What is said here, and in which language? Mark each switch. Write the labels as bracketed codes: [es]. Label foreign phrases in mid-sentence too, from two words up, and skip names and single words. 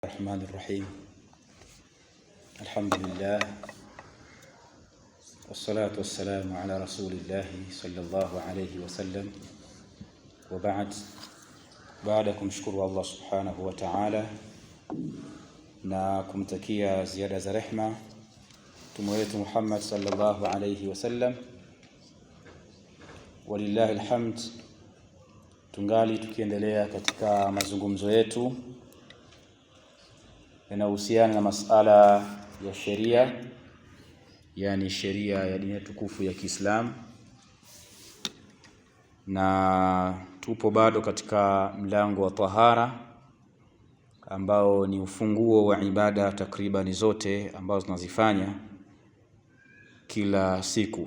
[ar] الرحمن الرحيم. الحمد لله والصلاة والسلام على رسول الله صلى الله عليه وسلم وبعد. بعدكم شكر الله سبحانه وتعالى [sw] na kumtakia ziada za rehma mtume wetu Muhammad [ar] صلى الله عليه وسلم. ولله الحمد. [sw] Tungali tukiendelea katika mazungumzo yetu yanayohusiana na masala ya sheria, yani sheria ya dini tukufu ya Kiislamu, na tupo bado katika mlango wa tahara ambao ni ufunguo wa ibada takriban zote ambazo tunazifanya kila siku.